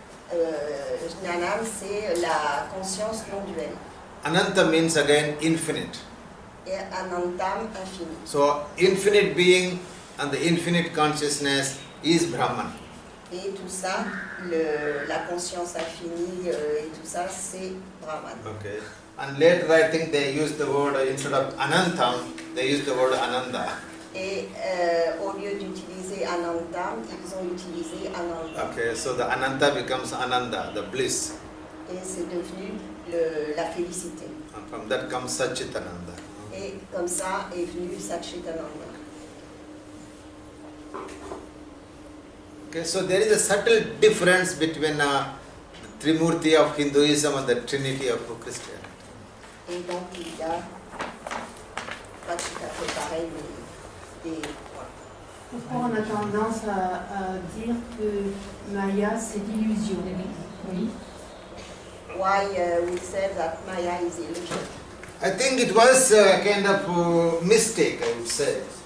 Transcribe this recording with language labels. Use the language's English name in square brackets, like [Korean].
[French] Jnanam, c'est la conscience non duelle. [English] Ananta means again infinite. [French] Et Anantam, infini. [English] So infinite being and the infinite consciousness is Brahman. [French] Et tout ça, la conscience infinie et tout ça, c'est Brahman. [English] Okay. And later I think they use the word, instead of Anantam, they use the word Ananda. [French] Et au lieu d'utiliser Anantam, ils ont utilisé Ananda. [English] Okay, so the Ananta becomes Ananda, the bliss. [French] Et c'est devenu la félicité. [English] And from that comes Satchitananda. [French] Et comme ça est venu Satchitananda. [English] Okay, so there is a subtle difference between the Trimurti of Hinduism and the Trinity of Christianity. [French] Et donc il y a pas tout à fait pareil, mais des... Pourquoi on a tendance à dire que Maya c'est l'illusion? Oui. [English] Why we said that Maya is illusion? I think it was a kind of mistake, I would say.